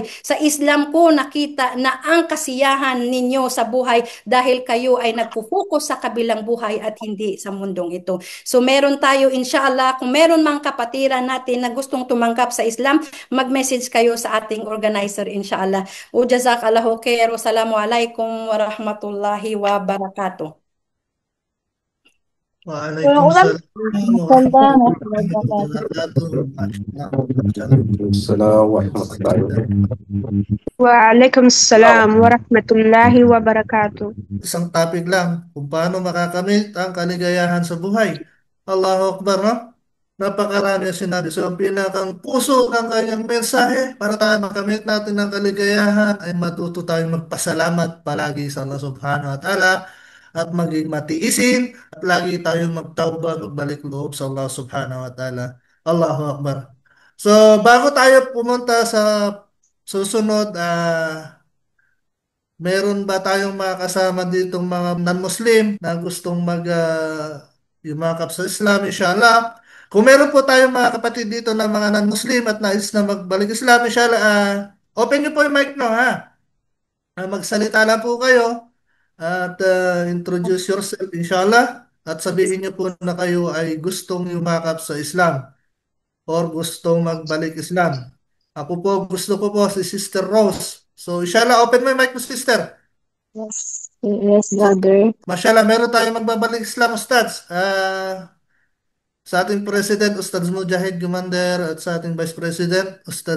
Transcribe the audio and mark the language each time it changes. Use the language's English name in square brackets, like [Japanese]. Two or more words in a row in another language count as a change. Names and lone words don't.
[Filipino] Sa Islam ko nakita na ang kasiyahan ninyo sa buhay dahil kayo ay nagpo-focus sa kabilang buhay at hindi sa mundong ito. So meron tayo inshallah, kung meron mang kapatiran natin na gustong tumanggap sa Islam, mag-message kayo sa ating organizer inshallah. [Arabic] O جزاك الله خير. والسلام عليكم ورحمة الله وبركاته. وعليكم السلام ورحمة الله السلام عليكم ورحمة الله وبركاته. وعليكم السلام ورحمة الله وبركاته. [Filipino] Isang topic lang, kung paano makakamit ang kaligayahan sa buhay. [Arabic] الله أكبر, [Filipino] no? Napakarami ang sinabi. So, ang pinakang puso ng kanyang mensahe para tayo makamit natin ang kaligayahan ay matuto tayong magpasalamat palagi sa Allah [Arabic] سبحانه وتعالى [Filipino] at maging matiisin at lagi tayong magtawbag at balik loob sa Allah [Arabic] سبحانه وتعالى. الله أكبر. [Filipino] So, bago tayo pumunta sa susunod, meron ba tayong mga kasama ditong mga non-Muslim na gustong yumakap sa Islam, inshallah? Kung meron po tayong mga kapatid dito na mga non-Muslim at nais na magbalik Islam, inshallah, open nyo po yung mic nyo, ha? Magsalita lang po kayo at [English] introduce yourself, [Filipino] inshallah, at sabihin nyo po na kayo ay gustong yumakap sa Islam or gustong magbalik Islam. Ako po, gusto ko po si Sister Rose. So, inshallah, open mo yung mic mo, sister. Yes, brother. Mashallah, meron tayong magbabalik Islam, Ustads. Sa ating President, Ustads Mujahid Gumander, at sa ating Vice President, Ustads